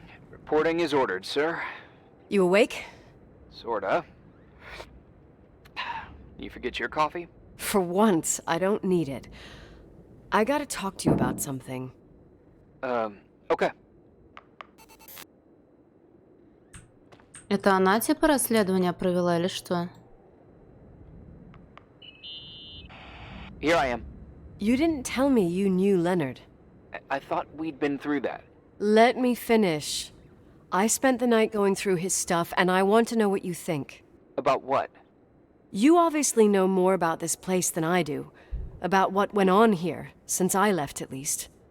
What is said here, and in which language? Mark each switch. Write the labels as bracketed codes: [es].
[en] Reporting is ordered, sir. You awake? Sorta. You forget your coffee? For once, I don't need it. I gotta talk to you about something. Okay. [ru] Это она типа расследование провела или что? [en] Here I am. You didn't tell me you knew Leonard. I thought we'd been through that. Let me finish. I spent the night going through his stuff, and I want to know what you think. About what? You obviously know more about this place than I do. About what went on here, since I left at least.